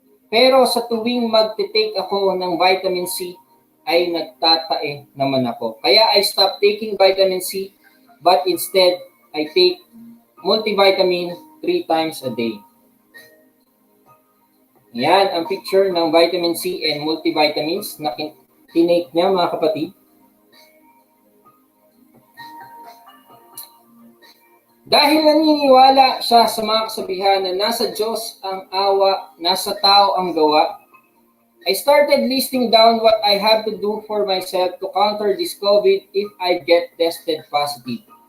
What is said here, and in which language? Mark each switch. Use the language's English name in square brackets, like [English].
[Filipino] Pero sa tuwing mag-take ako ng vitamin C, ay nagtatae naman ako. [English] Kaya I stopped taking vitamin C, but instead, I take multivitamin 3 times a day. [Filipino] Yan ang picture ng vitamin C and multivitamins na tinake niya, mga kapatid. Dahil naniniwala siya sa mga kasabihan na nasa Diyos ang awa, nasa tao ang gawa, [English] I started listing down what I have to do for myself to counter this COVID if I get tested positive.